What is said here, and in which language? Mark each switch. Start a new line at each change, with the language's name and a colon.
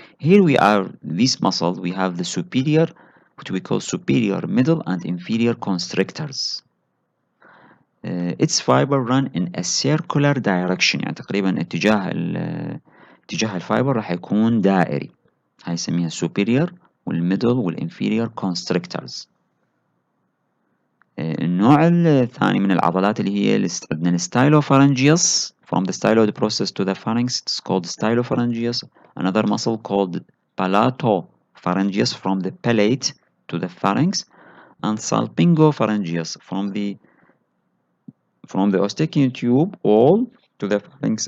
English: Here we are, these muscles, we have the superior, what we call superior, middle and inferior constrictors. Its fiber run in a circular direction
Arabic: يعني تقريبا اتجاه الفايبر راح يكون دائري. هاي نسميها superior والميدل والinferior constrictors. النوع الثاني من العضلات اللي هي عندنا الستايلوفارنجيوس
English: from the styloid process to the pharynx, it's called stylopharyngeus. Another muscle called palatopharyngeus from the palate to the pharynx, and salpingopharyngeus from the Eustachian tube wall to the pharynx.